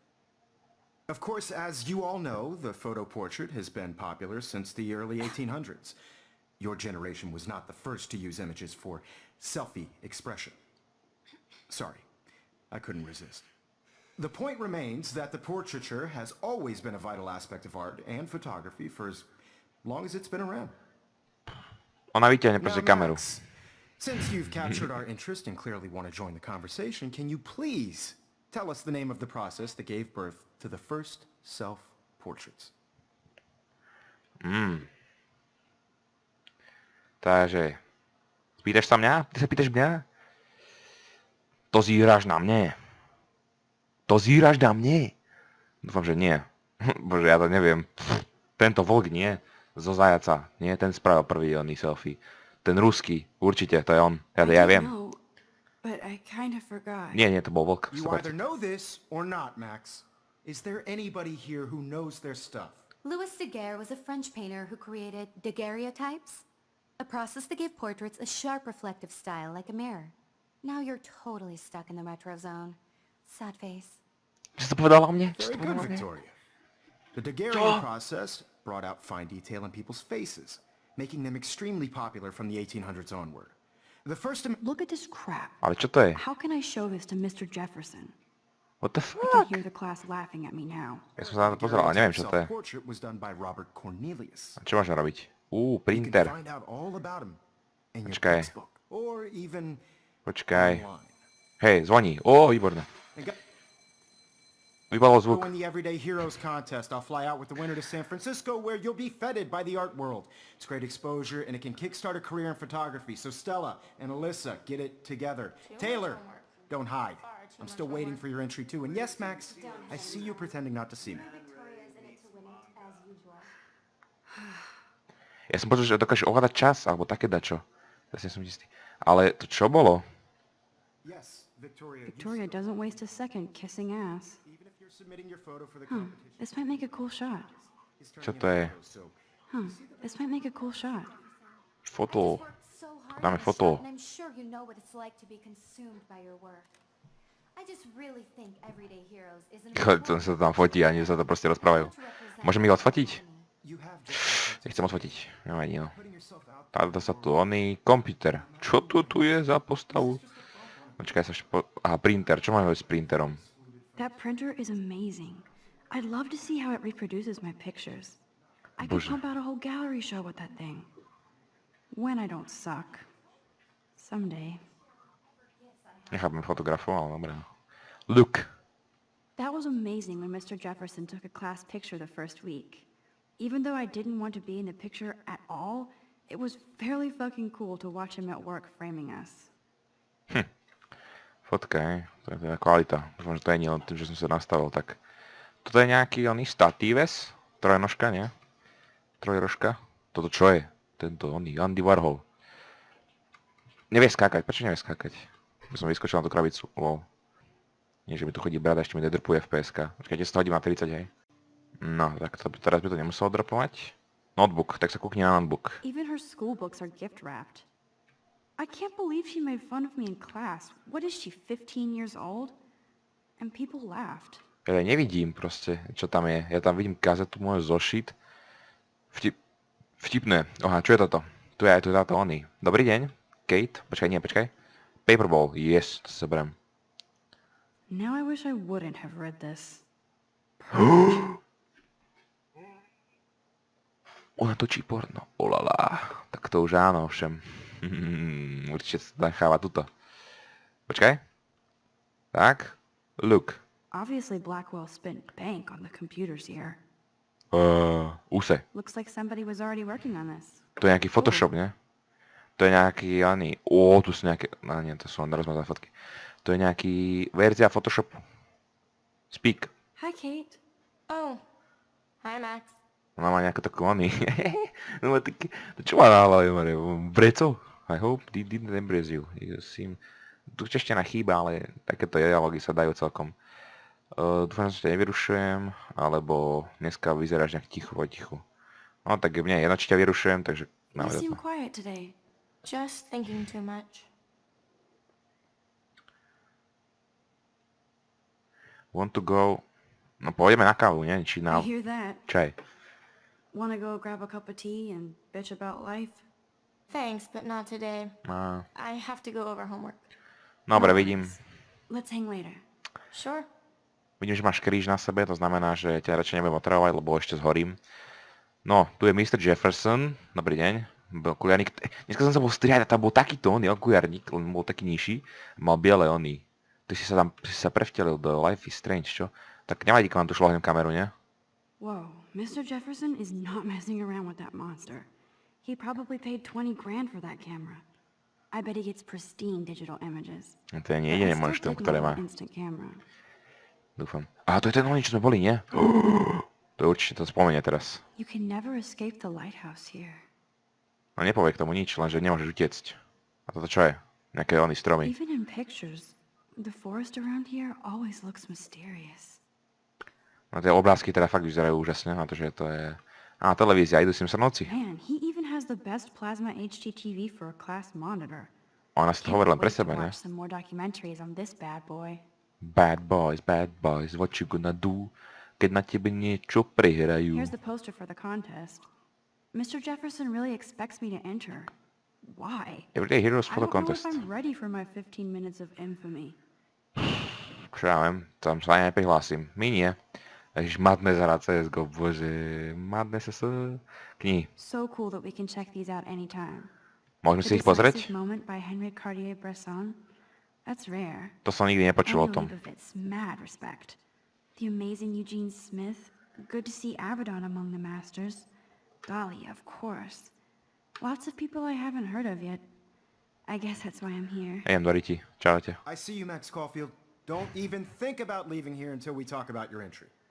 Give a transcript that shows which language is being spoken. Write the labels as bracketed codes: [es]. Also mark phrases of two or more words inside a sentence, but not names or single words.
[en] Of course, as you all know, the photo portrait has been popular since the early 1800s. Your generation was not the first to use images for selfie expression. Sorry, I couldn't resist. The point remains that the portraiture has always been a vital aspect of art and photography for as long as it's been around. [sk] Ona vyťahne [en] Now, [sk] proste kameru. [en] Max, since you've captured our interest and clearly want to join the conversation, can you please tell us the name of the process that gave birth to the first self-portraits? [sk] Takže... Spýtaš sa mňa? Ty sa pýtaš mňa? To zíraš na mne. To zíraš na mne. Dúfam, že nie. Bože, ja to neviem. Tento vlk nie. Zo zajaca. Nie, ten spravil prvý oný selfie. Ten ruský. Určite, to je on. Ja [en] I [sk] viem. [en] know, but I kind of forgot. [sk] Nie, to bol vlk. [en] You either know this or not, Max. Is there anybody here who knows their stuff? Louis Daguerre was a French painter who created daguerreotypes, a process that gave portraits a sharp reflective style like a mirror. Now you're totally stuck in the retro zone. Sad face. [sk] Si to povedala o mne? [en] Very good, Victoria. The Daguerrean process brought out fine detail in people's faces, making them extremely popular from the 1800s onward. The first... Look at this crap. [sk] Ale čo to je? [en] How can I show this to Mr. Jefferson? What the I can fuck? hear the class laughing at me now. [sk] Ja som sa na to pozeral, ale neviem, čo to je. [en] Self-portrait was done by Robert Cornelius. [sk] A čo máš robiť? [en] You can Printer. find out all about him in your [sk] Počkaj. [en] textbook, or even [sk] Počkaj. [en] online. [sk] Hej, zvoní. Ó, výborné. [en] And go [sk] Vypadol zvuk. [en] in the Everyday Heroes contest. I'll fly out with the winner to San Francisco, where you'll be feted by the art world. It's great exposure, and it can kickstart a career in photography. So Stella and Alyssa, get it together. Taylor, don't hide. I'm still waiting for your entry too. And yes, Max, I see you pretending not to see me. [sk] Ja som počul, že dokážeš ovládať čas, alebo také dačo. Presne som istý. Ale to čo bolo? [en] Yes, Victoria. you Victoria doesn't waste a second kissing ass. Even if you're submitting your photo for the Huh, competition, this might make a cool shot. he's [sk] Čo [en] turning [sk] to je? [en] in photos, so Huh, this might make a cool shot. [sk] Foto. [en] Worked so hard [sk] Dáme [en] on this [sk] foto. [en] shot, and I'm sure you know what it's like to be consumed by your work. I just really think Everyday Heroes is an [sk] To sa tam fotí, ani sa to proste rozprávajú. Môžem ich odfotiť? [en] you have just [sk] Nechcem odfotiť. Nevadí, no. [en] putting yourself out [sk] Táto sa tu oný komputer. Čo tu je za postavu? Počkaj sa Aha, printer. Čo máme s printerom? [en] That printer is amazing. I'd love to see how it reproduces my pictures. I could [sk] Bože. [en] pump out a whole gallery show with that thing. When I don't suck. Someday. [sk] Nechápem fotografov, ale dobré. [en] Look. That was amazing when Mr. Jefferson took a class picture the first week. Even though I didn't want to be in the picture at all, it was fairly fucking cool to watch him at work framing us. [sk] Fotka, hej. To je teda kvalita. Dúfam, že to je nie len tým, že som sa nastavil tak. Toto je nejaký oný statíves? Trojnožka, nie? Trojrožka? Toto čo je? Tento oný Andy Warhol. Nevie skákať. Prečo nevie skákať? By som vyskočil na tú krabicu. Wow. Nie, že mi tu chodí brada, ešte mi nedrpuje FPS-ka. Počkajte, 100 hodím na 30, hej. No, tak to, teraz by to nemuselo dropovať. Notebook, tak sa kúkni na notebook. [en] Even her school books are gift wrapped. I can't believe she made fun of me in class. What is she, 15 years old? And people laughed. [sk] Ja nevidím proste, čo tam je. Ja tam vidím kazetu, môj zošit. Vtipné. Aha, čo je toto? Tu je táto oný. Dobrý deň. Kate. Počkaj. [en] Paperball. Yes, [sk] to sa berem. [en] Now I wish I wouldn't have read this. [sk] Ona točí porno. Olala. Tak to už áno, všem. Určite sa necháva tuto. Počkaj. Tak. [en] Look. Obviously Blackwell spent bank on the computers here. Use. Looks like somebody was already working on this. [sk] To je nejaký Photoshop, nie? To je nejaký ani... tu sú nejaké... No nie, to sú len rozmazané fotky. To je nejaký verzia Photoshopu. [en] Speak. Hi, Kate. Oh, hi Max. [sk] Ona má nejakú takú oný. No má taký... To čo má na hlave, Marie? Breco? [en] I hope they didn't embrace you. You seem... [sk] Tu čeština chýba, ale takéto dialógy sa dajú celkom. Dúfam, že ťa nevyrušujem, alebo dneska vyzeráš nejak tichu. No tak mne jedno, či ťa vyrušujem, takže... [en] You seem quiet today. Just thinking too much. Want to go... [sk] No pôjdeme na kávu, nie? Či [en] I [sk] na [en] hear that. [sk] čaj. [en] Wanna go grab a cup of tea and bitch about life? Thanks, but not today. No, I have to go over homework. [sk] dobre, vidím. [en] Let's hang later. Sure. [sk] Vidím, že máš kríž na sebe, to znamená, že ťa radšej nebudem otravovať, lebo ešte zhorím. No, tu je Mr. Jefferson. Dobrý deň. Okuliarník. Dneska som sa bol strihať a tam bol taký tón, okuliarník, len bol taký nižší. Mal biele oný. Ty si sa prevtelil do Life is Strange, čo? Tak nevadí, keď vám tu šlohnem kameru, nie? [en] Whoa, Mr. Jefferson is not messing around with that monster. He probably paid 20 grand for that camera. I bet he gets pristine digital images. [sk] No to je nie [en] But I [sk] jediné [en] still [sk] monštrum, [en] dig [sk] ktoré [en] my [sk] má. [en] instant camera. [sk] Dúfam. Aha, to je ten oný, čo sme boli, nie? To je určite, to spomenie teraz. [en] You can never escape the lighthouse here. [sk] No nepovie k tomu nič, lenže nemôžeš utiecť. A toto čo je? Nejaké oný stromy. [en] Even in pictures, the forest around here always looks mysterious. [sk] No tie obrázky teda fakt vyzerajú úžasne, na to, že to je... Á, televízia, idú si sa noci. [en] Man, he even has the best plasma HDTV for a class monitor. [sk] Ona si to [en] Can't [sk] hovorí len pre [en] wait to [sk] seba, ne? [en] watch some more documentaries on this bad boy. Bad boys, what you gonna do, [sk] keď na tebe niečo prehrajú. [en] Here's the poster for the contest. Mr. Jefferson really expects me to enter. Why? Everyday Heroes I Photo don't know if Contest. I'm ready for my 15 minutes of infamy. [sk] Čo ja viem, tam sa aj neprihlásim. My nie. Ježiš, Madness hrá CSGO, bože. Madness sa... Knihy. [en] So cool that we can check these out anytime. [sk] Môžeme si [en] The [sk] ich pozrieť? [en] Decisive Moment by Henry Cartier-Bresson. That's rare. [sk] To som nikdy nepočul o [en] Every [sk] tom. [en] leap of it's mad respect. The amazing Eugene Smith. Good to see Abaddon among the masters. Golly, of course. Lots of people I haven't heard of yet. I guess that's why I'm here. [sk] Idem do Riti. Čaute. [en] I see you, Max Caulfield. Don't even think about leaving here until we talk about your entry.